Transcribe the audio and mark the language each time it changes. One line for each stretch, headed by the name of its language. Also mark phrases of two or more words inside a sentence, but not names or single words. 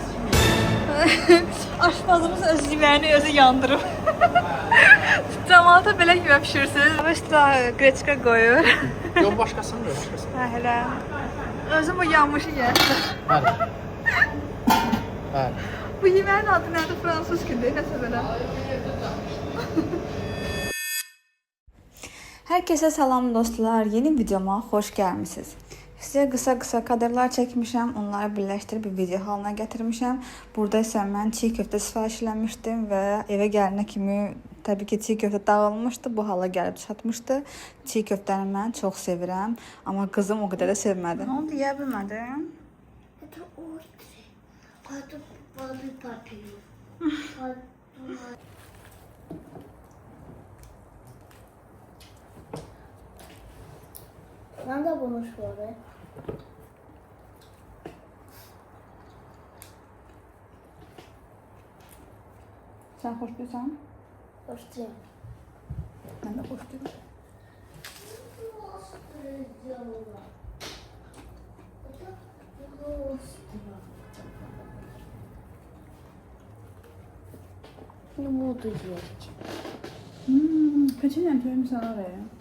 Azerbaijani: Aşpazımız öz yeməyini özü yandırır. Cəmaata belə yemək pişirirsiniz. Üstünə qreçka qoyur. Yox, başqasını da, başqasını. Hə, elə. Özüm o yanmışı yersən. Bəli. Bəli. Bu yeməyin adı nədir? Fransız kimi, nəsə belə.
Turkish: Herkese selam dostlar. Yeni videoma hoş gelmişsiniz. Size kısa kadrlar çekmişim. Onları birleştirip bir video haline getirmişim. Burada ise ben çiğ köfte sipariş eləmişdim ve eve gelene kimi tabii ki çiğ köfte dağılmıştı. Bu hala gelip çatmıştı.
Azerbaijani: Çiğ köftəni mən çok sevirəm.
Turkish: Ama kızım o kadar da sevmedi.
Azerbaijani: Ne oldu, yiyə bilmədin?
Russian: Это острый. Потом воды попью.
Turkish: Надо bunu şöyle. Sen hoş değilsen? Hoş değil. Ben de hoş değilim.
Russian: Не буду есть.
Turkish: Peçenem koyayım sana oraya.